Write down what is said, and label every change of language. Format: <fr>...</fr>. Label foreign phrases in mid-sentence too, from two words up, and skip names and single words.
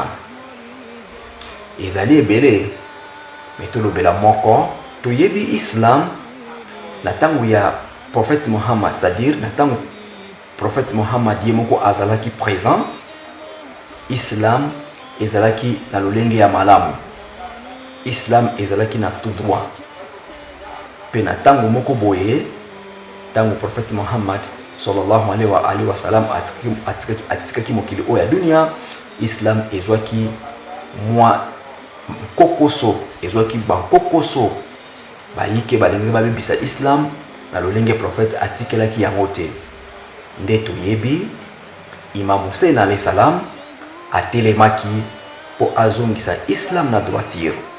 <ln>Ezali ebele metolobela moko toyebi Islam na tangu ya prophète Muhammad,</ln> <fr>c'est-à-dire</fr> <ln>na tangu prophète Muhammad yemoko azalaki présent, Islam ezalaki na lolenge ya malamu, Islam ezalaki na</ln> <fr>tout droit.</fr> <ln>Pe na tangu moko boye, tangu prophète Muhammad</ln> <ar>صلى الله عليه وسلم</ar> <ln>atikaki mokili oya dunia, Islam ezwaki mwa kokoso, ezwaki ba kokoso bayike balenge babebisa Islam na lolenge prophète atikelaki yango te. Nde toyebi Imam Hussein</ln> <ar>عليه السلام</ar> <ln>atelemaki po azongisa Islam na droiture.</ln>